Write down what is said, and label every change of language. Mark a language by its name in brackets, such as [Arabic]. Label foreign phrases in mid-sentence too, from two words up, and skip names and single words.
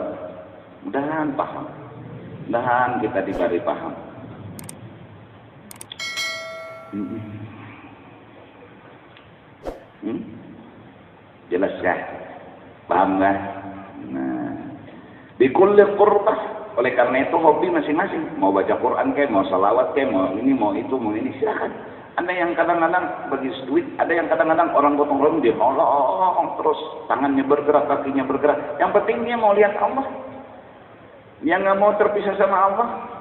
[Indonesian] Mudahan paham. Mudahan kita diberi paham. Jelas kah? Paham kah? Nah, [Arabic] بكل قربة. [Indonesian] Oleh karena itu hobi masing-masing. Mau baca Quran kayak, mau salawat kayak, mau ini, mau itu, mau ini, silakan. Ada yang kadang-kadang bagi duit, ada yang kadang-kadang orang gotong royong dia nolong terus, tangannya bergerak, kakinya bergerak. Yang penting dia mau lihat Allah. Dia nggak mau terpisah sama Allah.